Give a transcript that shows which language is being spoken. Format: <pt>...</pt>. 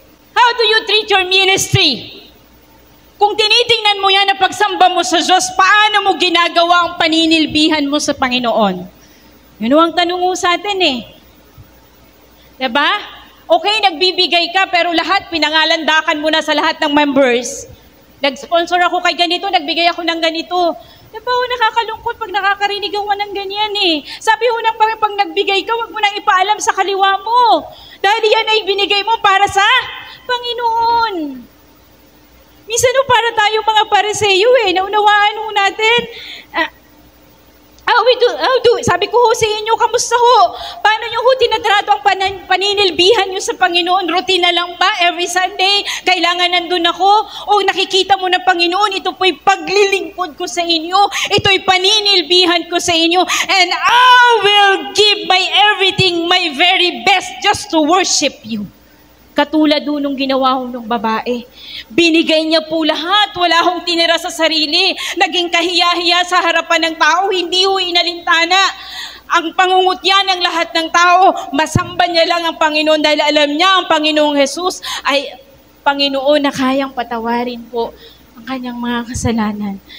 <en>How do you treat your ministry?</en> <tl>Kung tinitingnan mo yan na pagsamba mo sa Diyos, paano mo ginagawa ang paninilbihan mo sa Panginoon? Yun ang tanong mo sa atin eh. Diba? Okay, nagbibigay ka, pero lahat, pinangalandakan mo na sa lahat ng members. Nag-sponsor ako kay ganito, nagbigay ako ng ganito. Diba, nakakalungkot pag nakakarinig ako ng ganyan eh. Sabi ho nang pag nagbigay ka, wag mo nang ipaalam sa kaliwa mo. Dahil yan ay binigay mo para sa Panginoon. Minsan para tayo mga Pariseyo eh, naunawaan ho natin, how sabi ko ho sa inyo, kamusta ho? Paano nyo ho tinatrato ang paninilbihan nyo sa Panginoon? Routine na lang ba?</tl> <en>Every Sunday,</en> <tl>kailangan nandun ako? O nakikita mo na Panginoon, ito po'y paglilingkod ko sa inyo. Ito'y paninilbihan ko sa inyo.</tl> <en>And I will give my everything, my very best just to worship you.</en> <tl>Katulad doon nung ginawa ko ng babae. Binigay niya po lahat. Wala akong tinira sa sarili. Naging kahiya-hiya sa harapan ng tao. Hindi ho inalintana. Ang pangungutya ng lahat ng tao, masamba niya lang ang Panginoon dahil alam niya ang Panginoong Jesus ay Panginoon na kayang patawarin po ang kanyang mga kasalanan.</tl>